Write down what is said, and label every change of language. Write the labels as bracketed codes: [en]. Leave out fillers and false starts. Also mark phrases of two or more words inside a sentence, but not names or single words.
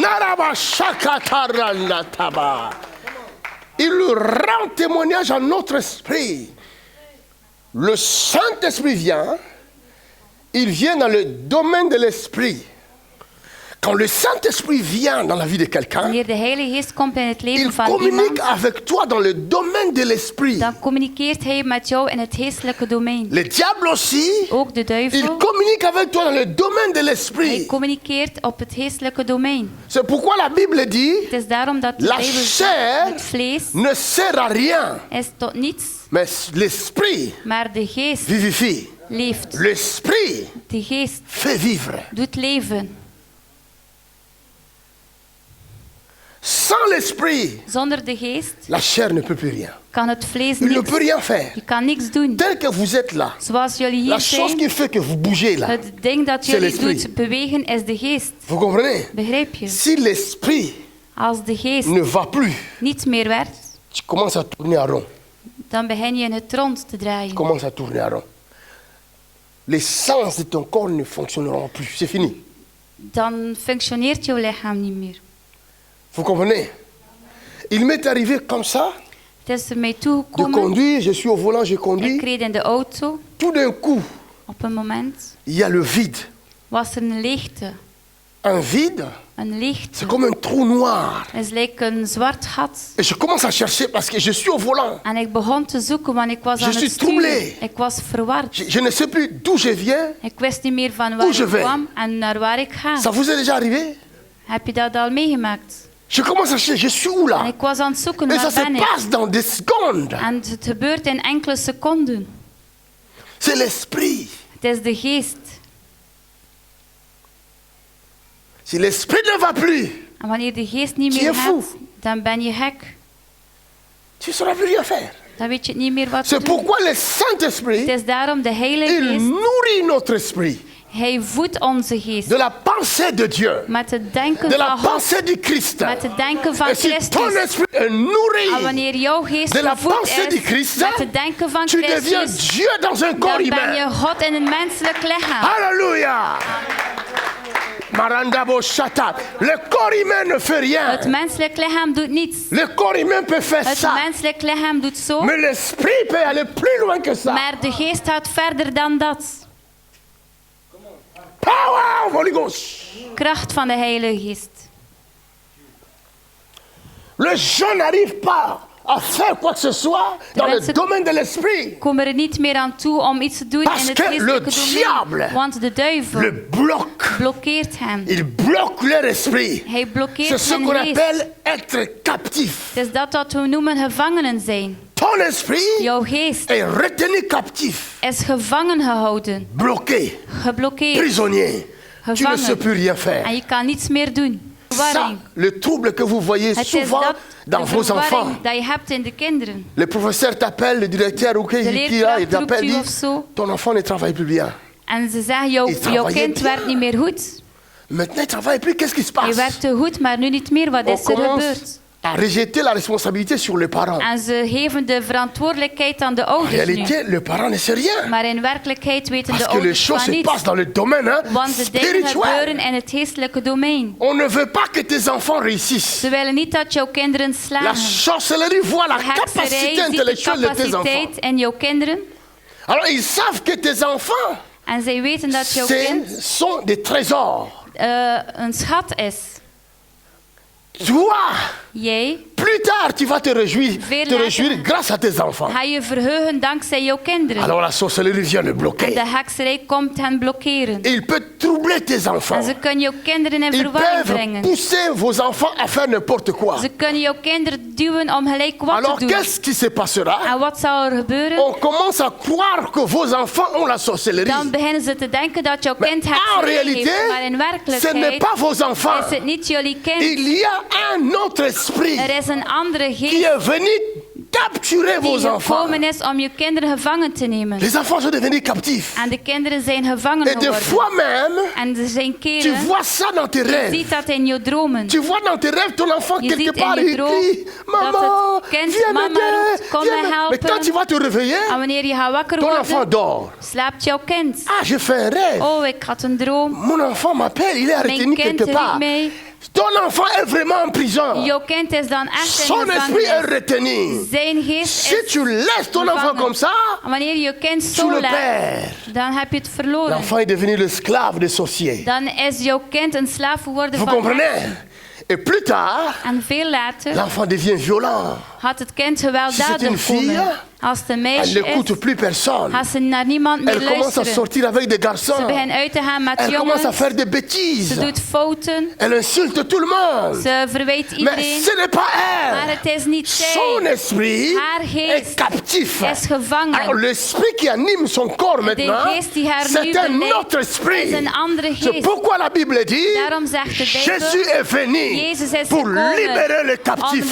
[fr] Naraba shakatara nataba. Il rend témoignage à notre esprit. Le Saint-Esprit vient, il vient dans le domaine de l'esprit. Quand le Saint-Esprit vient dans la vie de quelqu'un, [nl] Wanneer de Heilige Geest komt in het leven [fr] il [nl] van [fr] communique [nl] iemand, [fr] avec toi dans le domaine de l'esprit. [nl] dan communiceert hij met jou in het geestelijke domein. [fr] Le diable aussi, [nl] Ook de [fr] il [nl] duivel, [fr] communique avec toi dans le domaine de [nl] hij [fr] l'esprit. [nl] communiceert op het geestelijke domein. [fr] C'est pourquoi la Bible dit, [nl] Het is daarom dat de [fr] la [nl] Bijbel [fr] chair [nl] zegt, het vlees [fr] ne sert à rien, [nl] is tot niets, [fr] mais l'esprit [nl] maar de geest [fr] vivifie. [nl] leeft. [fr] L'esprit [nl] De geest [fr] fait vivre. [nl] doet leven. [fr] Sans l'esprit, [nl] Zonder de geest [fr] la chair ne peut plus rien. [nl] kan het vlees [fr] Il ne [nl] niks. [fr] peut rien faire. [nl] Je kan niks doen. [fr] Tel que vous êtes là, [nl] Zoals jullie [fr] la [nl] hier [fr] chose [nl] zijn, [fr] qui fait que vous bougez là, [nl] het ding dat [fr] c'est [nl] jullie [fr] l'esprit. [nl] doet bewegen is de geest. [fr] vous comprenez? [nl] Begrijp je? [fr] Si l'esprit [nl] Als de geest [fr] ne va plus, [nl] niet meer werkt, [fr] tu commences à tourner à rond. [nl] dan begin je in het rond te [fr] Tu [nl] draaien. [fr] commences à tourner à rond. Les sens de ton corps ne fonctionneront plus. C'est fini. [nl] Dan functioneert jouw lichaam niet meer. [fr] Vous comprenez? Il m'est arrivé comme ça [nl] Het is er mij [fr] de [nl] toegekomen. [fr] conduire. Je suis au volant, je [nl] Ik [fr] conduis. [nl] reed in de auto. [fr] Tout d'un coup, [nl] Op een moment [fr] il y a le vide. [nl] was er een leegte. [fr] Un vide, [nl] Een leegte. [fr] c'est comme un trou noir. [nl] Het leek een zwart gat. [fr] Et je commence à chercher parce que je suis au volant. [nl] En ik begon te zoeken, want ik was [fr] Je [nl] aan [fr] suis [nl] het sturen. [fr] troublé. [nl] Ik was verward. [fr] Je ne sais plus d'où je viens. [nl] Ik wist niet meer van [fr] Où [nl] waar [fr] je [nl] ik [fr] vais. [nl] kwam en naar waar ik ga. [fr] Ça vous est déjà arrivé? [nl] Heb je dat al meegemaakt? [fr] Je commence à chercher, je suis où [nl] En [fr] là? [nl] ik was aan het zoeken, [fr] Et ça [nl] waar [fr] se [nl] ben ik? [fr] passe dans des secondes. [nl] En het gebeurt in enkele seconden. [fr] C'est l'esprit. [nl] Het is de geest. [fr] Si l'esprit ne va plus, [nl] En wanneer de geest niet [fr] Tu [nl] meer [fr] es fou. [nl] hebt, dan ben je gek. [fr] tu ne sauras plus rien faire. [nl] Dan weet je niet meer wat te [fr] C'est [nl] doen. [fr] pourquoi le [nl] Het [fr] Saint-Esprit, [nl] is daarom de Heilige [fr] il [nl] Geest. [fr] nourrit notre esprit [nl] Hij voedt onze geest [fr] de la pensée de Dieu, [nl] met het denken [fr] de la [nl] van God, [fr] pensée du Christ. [nl] met het denken van [fr] Et si ton [nl] Christus. [fr] esprit est [nl] En [fr] nourri, [nl] wanneer jouw geest [fr] de la [nl] gevoed [fr] pensée du [nl] is [fr] Christ, [nl] met het denken van [fr] tu deviens [nl] Christus, [fr] Dieu dans un corps [nl] dan ben je [fr] humain. [nl] God in een menselijk lichaam. Alléluia. Marandabo Shata. [fr] Le corps humain ne fait [nl] Het [fr] rien. [nl] menselijk lichaam doet niets. [fr] Le corps humain peut faire [nl] Het [fr] ça. [nl] menselijk lichaam doet zo, [fr] Mais l'esprit peut aller plus loin que ça. [nl] maar de geest gaat verder dan dat. [en] Power of Holy Ghost. [nl] Kracht van de Heilige Geest. [fr] Le jeune n'arrive pas à faire quoi que ce soit dans le [nl] mensen- [fr] domaine de l'esprit. [nl] Komen er niet meer aan toe om iets te doen [fr] Parce [nl] in het [fr] que [nl] geestelijke [fr] le [nl] domein. [fr] diable [nl] Want de duivel [fr] Le bloque. [nl] blokkeert hen. [fr] Il bloque leur esprit. [nl] Hij [fr] C'est [nl] blokkeert [fr] ce [nl] hun [fr] qu'on [nl] geest. [fr] appelle être captif. [nl] Het is dat wat we noemen gevangenen zijn. [fr] Ton esprit [nl] Jouw geest [fr] est retenu captif, [nl] is gevangen gehouden, [fr] bloqué, [nl] geblokkeerd. [fr] prisonnier. Tu ne sais [nl] Gevangen. [fr] plus rien [nl] En [fr] faire. [nl] je kan niets meer doen. [fr] Ça, [nl] Verwarring. [fr] le trouble que vous voyez [nl] Het is [fr] souvent [nl] dat [fr] dans [nl] de [fr] vos enfants. [nl] verwarring dat je hebt in de kinderen. [fr] Le professeur t'appelle, le directeur ou qui [nl] leerkracht [fr] il t'appelle, [nl] roept u [fr] dit, [nl] of zo. [fr] ton enfant ne travaille plus bien. [nl] En ze zeggen, jouw [fr] Ik travaillais [nl] kind [fr] bien. [nl] werkt niet meer goed. [fr] Maintenant, il ne travaille plus. Qu'est-ce qui se [nl] Je [fr] passe? [nl] werkte goed, maar nu niet meer. Wat [fr] On [nl] is er [fr] commence [nl] gebeurd? [fr] à rejeter la responsabilité sur les parents. [nl] En ze geven de verantwoordelijkheid aan de [fr] En [nl] ouders nu. [fr] réalité, le parent ne sait rien. [nl] Maar in werkelijkheid weten de [fr] Parce que les [nl] ouders [fr] choses [nl] van [fr] se passent [nl] niets. [fr] dans le domaine [nl] Want de dingen [fr] spirituel. [nl] gebeuren in het geestelijke domein. [fr] On ne veut pas que tes enfants réussissent. [nl] Ze willen niet dat jouw kinderen [fr] La [nl] slagen. [fr] sorcellerie voit la [nl] De hekserij [fr] capacité [nl] ziet de [fr] intellectuelle de tes enfants. [nl] capaciteit in jouw kinderen. [fr] Alors ils savent que tes enfants, [nl] En zij weten dat jouw kind [fr] ce sont des trésors. [nl] een schat is. [fr] Toi, [nl] Jij [fr] plus tard, tu vas te réjouir [nl] later. [fr] grâce à tes enfants. [nl] ga je verheugen dankzij jouw kinderen. [fr] Alors la sorcellerie vient le [nl] En [fr] bloquer. [nl] de hekserij komt hen blokkeren. [fr] Et il peut troubler tes [nl] En [fr] enfants. [nl] ze kunnen jouw kinderen in [fr] Ils [nl] verwarring [fr] peuvent [nl] brengen. [fr] pousser vos enfants à faire n'importe quoi. [nl] Ze kunnen jouw kinderen duwen om gelijk wat [fr] Alors [nl] te doen. [fr] qu'est-ce qui se passera? [nl] En wat zal er gebeuren? [fr] On commence à croire que vos enfants ont la sorcellerie. [nl] Dan beginnen ze te denken dat jouw [fr] Mais [nl] kind [fr] en [nl] hekserij [fr] réalité, [nl] heeft. Maar in [fr] ce n'est [nl] werkelijkheid [fr] pas vos enfants. [nl] is het niet jullie kind. [fr] Il y a un autre esprit [nl] Er is een andere [fr] qui [nl] geest [fr] est venu capturer [nl] die [fr] vos enfants. [nl] gekomen is om je kinderen gevangen te nemen. [fr] Les enfants sont devenus captifs. [nl] En de kinderen zijn gevangen [fr] Et des [nl] geworden. [fr] fois même, [nl] En er zijn [fr] tu [nl] keren, [fr] vois ça dans tes [nl] je [fr] rêves. [nl] ziet dat in je dromen. [fr] Tu vois dans tes rêves ton enfant [nl] Je [fr] quelque [nl] ziet in [fr] part [nl] je [fr] il [nl] droom [fr] crie, [nl] dat [fr] maman, [nl] het kind [fr] viens [nl] mama [fr] m'aider, [nl] roept, kom [fr] viens [nl] me [fr] me-" Mais quand [nl] helpen. [fr] tu vas te réveiller, [nl] En wanneer je gaat wakker [fr] ton enfant [nl] worden, [fr] dort. [nl] slaapt jouw kind. [fr] Ah, j'ai fait un rêve. [nl] Oh, ik had een droom. [fr] Mon enfant m'appelle, il est retenu [nl] Mijn kind [fr] quelque [nl] riep [fr] part. [nl] mij. [fr] Ton enfant est vraiment en prison. [nl] Jouw kind is dan echt in [fr] Son esprit est [nl] gevangenis. [fr] retenu. [nl] Zijn geest [fr] Si [nl] is [fr] tu laisses ton enfant [nl] gevangen. [fr] comme ça, [nl] En wanneer je je kind [fr] tu [nl] zo [fr] le [nl] laat, [fr] perds. [nl] dan heb je het verloren. [fr] L'enfant est devenu l'esclave des sorciers. [nl] Dan is jouw kind een slaaf geworden [fr] Vous [nl] van [fr] comprenez? [nl] heksen. [fr] Et plus tard, [nl] En veel later [fr] l'enfant devient violent. [nl] had het kind [fr] Si c'est une [nl] gewelddadig [fr] fille, [nl] komen. Als het een [fr] Elle [nl] meisje [fr] n'écoute [nl] is, [fr] plus personne. [nl] gaat ze naar niemand meer [fr] Elle commence à [nl] luisteren. [fr] sortir avec des [nl] Ze [fr] garçons. [nl] begint uit te gaan met [fr] Elle commence à [nl] jongens. [fr] faire des bêtises. [nl] Ze doet fouten. [fr] Elle insulte tout le monde. [nl] Ze verwijt [fr] Mais [nl] iedereen. [fr] ce n'est pas [nl] Maar [fr] elle. [nl] het is niet [fr] Son [nl] zij. [fr] esprit [nl] Haar geest [fr] est captif. [nl] is gevangen. [fr] Alors l'esprit qui anime son corps maintenant, [nl] geest die haar nu [fr] c'est un [nl] beleidt, [fr] autre esprit. [nl] is een andere [fr] C'est [nl] geest. [fr] pourquoi la Bible dit, [nl] Daarom zegt de Bijbel, [fr] Jésus est venu [nl] Jezus is [fr] pour [nl] gekomen [fr] libérer les [nl] om [fr] captifs.